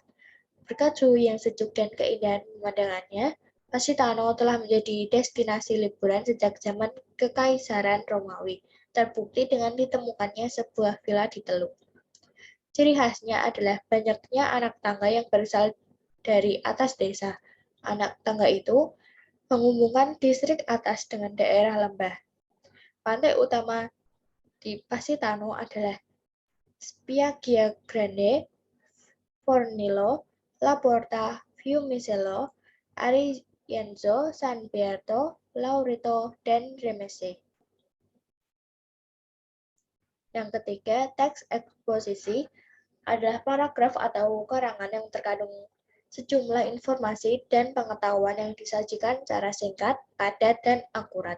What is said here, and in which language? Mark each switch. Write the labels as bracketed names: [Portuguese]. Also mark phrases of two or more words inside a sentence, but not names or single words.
[Indonesian] Berkat suhu yang sejuk dan keindahan pemandangannya, Positano telah menjadi destinasi liburan sejak zaman Kekaisaran Romawi, terbukti dengan ditemukannya sebuah villa di Teluk. Ciri khasnya adalah banyaknya anak tangga yang berasal dari atas desa. Anak tangga itu menghubungkan distrik atas dengan daerah lembah. Pantai utama di Positano adalah Spiaggia Grande, Fornillo, La Porta, Fiumicello, Arienzo, San Beato, Laurito, dan Remese. Yang ketiga, teks eksposisi adalah paragraf atau karangan yang terkandung sejumlah informasi dan pengetahuan yang disajikan secara singkat, padat, dan akurat.